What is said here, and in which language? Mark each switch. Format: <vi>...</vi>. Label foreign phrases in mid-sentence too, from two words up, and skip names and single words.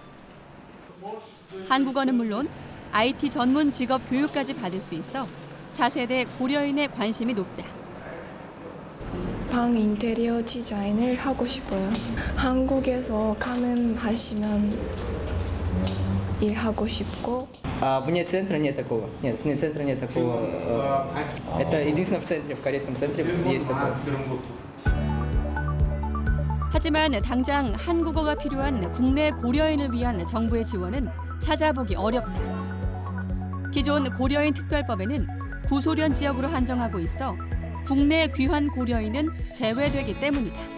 <ko>한국어는 물론 IT 전문 직업 교육까지 받을 수 있어 차세대 고려인의 관심이 높다. 방 인테리어 디자인을 하고 싶어요. 한국에서 가능하시면 일하고 싶고.</ko> <ru>Вне центра нет такого. Нет, вне центра нет такого. Это единственно в центре, в корейском центре есть такое.</ru> <ko>하지만 당장 한국어가 필요한 국내 고려인을 위한 정부의 지원은 찾아보기 어렵다. 기존 고려인 특별법에는 구소련 지역으로 한정하고 있어 국내 귀환 고려인은 제외되기 때문이다.</ko>